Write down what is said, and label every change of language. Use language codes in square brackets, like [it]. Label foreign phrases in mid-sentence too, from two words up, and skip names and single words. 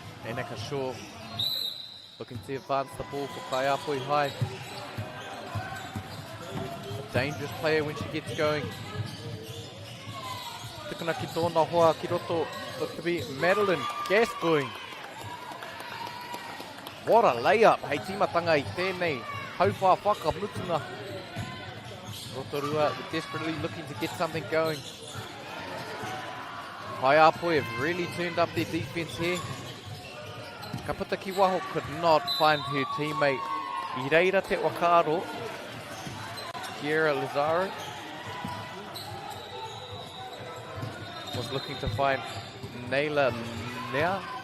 [en] Eneka Shaw looking to advance the ball for Kaiapoi High. A dangerous player when she gets going. [mi] Tukuna ki tōna hoa ki roto, [en] look to be Madeline Gascoigne. What a layup, [mi] hei timatanga I tēnei, hauwha whakamutuna. [en] Rotorua desperately looking to get something going. Kaiapoi have really turned up their defense here. Kapata Kiwaho could not find her teammate Ireira Te Wakaro, Kiera Lazaro. Was looking to find Naila Nea.